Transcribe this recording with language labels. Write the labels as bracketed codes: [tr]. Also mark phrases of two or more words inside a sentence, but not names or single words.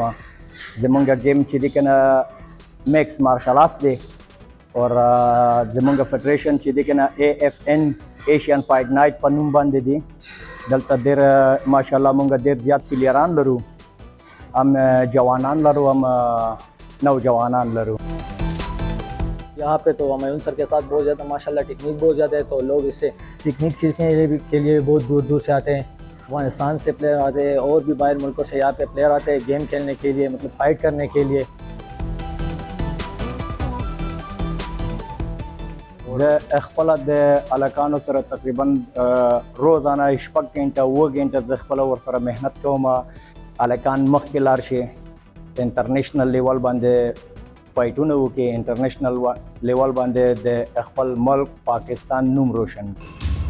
[ps] زمونږ گیم چې دی که نه [en] mixed martial arts [ps] دی اور زمونږ فدریشن چې دی که نه AFN ایشین فایټ نایټ په نوم باندې دی. دلته ډېر ماشاءالله مونږ ډېر زیات پلیران لرو، هم جوانان لرو هم نوجوان لرو. [ur] یہاں پے تو ہمایوں سر کے ساتھ بہت زیادہ ماشاءاللہ ٹیکنیک بہت زیادہ ہے، تو لوگ اس سے ٹیکنیک سیکھنے کے لیے بہت دور دور سے آتے ہیں. افغانستان سے پلیئر آتے ہیں اور بھی باہر ملکوں سے یہاں پے پلیئر آتے ہیں گیم کھیلنے کے لیے، مطلب فائٹ کرنے کے لیے. [ps] زه خپله د هلکانو سره تقریبا روزانه شپږ غنټه 7 غنټه زه خپله ورسره محنت کوم. هلکان مخکې لاړ شي، [en] international level [ps] باندې فایټونه وکړي، [en] international level [ps] باندې د خپل ملک پاکستان نوم روشن کړي.